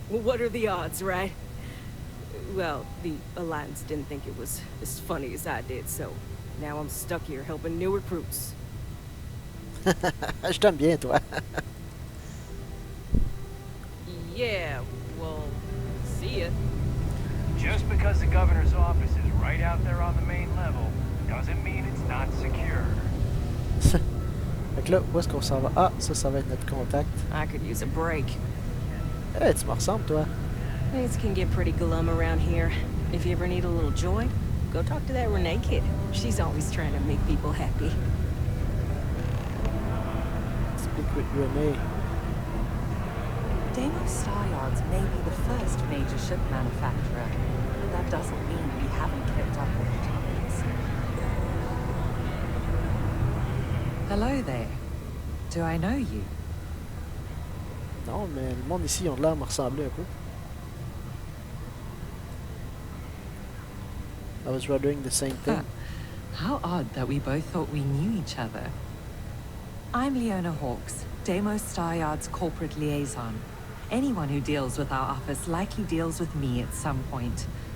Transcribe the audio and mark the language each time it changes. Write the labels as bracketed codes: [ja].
[en] What are the odds, right? Well, the Alliance didn't think it was as funny as I did, so now I'm stuck here helping new recruits. [fr] Je t'aime bien, toi. [en] Yeah, well, see ya. Just because the governor's office is right out there on the main level, doesn't mean it's not secure. [fr] Fait que là, où est-ce qu'on s'en va? Ah, ça va être notre contact. [en] I could use a break. [fr] Hey, tu me ressembles, toi. [en] Things can get pretty glum around here. If you ever need a little joy, go talk to that Renee kid. She's always trying to make people happy. Speak with Renee. Deimos Star Yards may be the first major ship manufacturer, but that doesn't mean we haven't kept up with the times. Hello there. Do I know you? [fr] Non, mais le monde ici, ils ont l'air de me ressembler un peu. [en] I was wondering the same thing. How odd that we both thought we knew each other. I'm Leona Hawkes, Deimos Star Yards corporate liaison. Anyone who deals with our office likely deals with me at some point.